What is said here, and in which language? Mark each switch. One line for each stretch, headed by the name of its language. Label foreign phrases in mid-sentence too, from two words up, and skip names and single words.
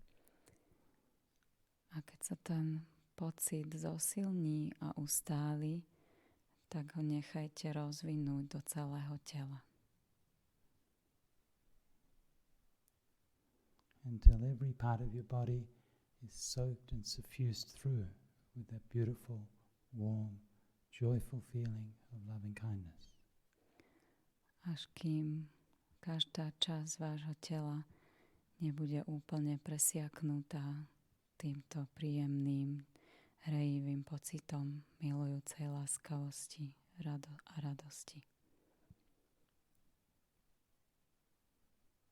Slovak: A keď sa ten pocit zosilní a ustáli, tak ho nechajte rozvinúť do celého tela.
English: Until every part of your body is soaked and suffused through with that beautiful, warm, joyful feeling of loving kindness.
Slovak: Až kým každá časť vášho tela nebude úplne presiaknutá týmto príjemným, hrejivým pocitom milujúcej láskavosti a radosti.